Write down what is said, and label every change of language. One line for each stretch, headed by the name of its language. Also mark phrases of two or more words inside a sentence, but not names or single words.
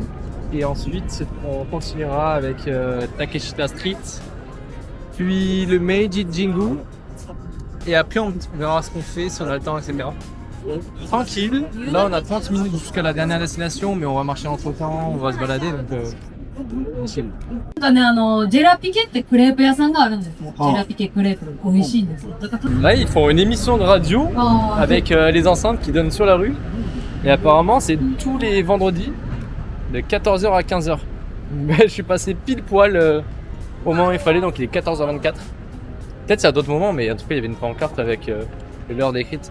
French: Et ensuite, on continuera avec Takeshita Street, puis le Meiji Jingu. Et après, on verra ce qu'on fait, si on a le temps, etc. Tranquille. Là, on a 30 minutes jusqu'à la dernière destination, mais on va marcher entre temps, on va se balader. Donc, chill.
Japanese: なんかね、ジェラピケってクレープ屋さんがあるんですよ。ジェラピケクレープ、美味しいんですよ。
French: Là, ils font une émission de radio avec les enceintes qui donnent sur la rue. Et apparemment, c'est tous les vendredis, de 14h à 15h. Mais je suis passé pile poil au moment où il fallait, donc il est 14h24. Peut-être c'est à d'autres moments, mais en tout cas, il y avait une pancarte avec l'heure décrite.